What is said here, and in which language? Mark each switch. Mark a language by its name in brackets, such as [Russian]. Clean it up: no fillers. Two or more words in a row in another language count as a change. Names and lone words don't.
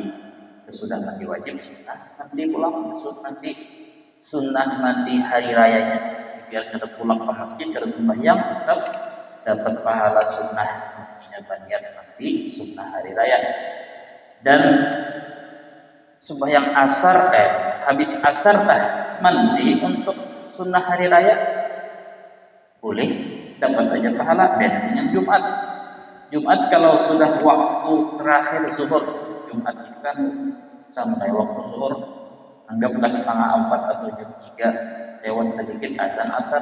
[Banjar] Sesudah mandi wajib sunnah mandi pulang, nanti sunnah mandi hari rayanya. Biar kada pulang ke masjid kada sembahyang tetap dapat pahala sunnah banyak mandi sunnah hari raya. Dan sembahyang asar habis asar mandi untuk sunnah hari raya boleh, dapat aja pahala. Beda dengan Jumat. Jumat kalau sudah waktu terakhir zuhur, Jumat itu kan sampai waktu zuhur, anggaplah 3:30 atau jam 3 lewat sedikit azan asar.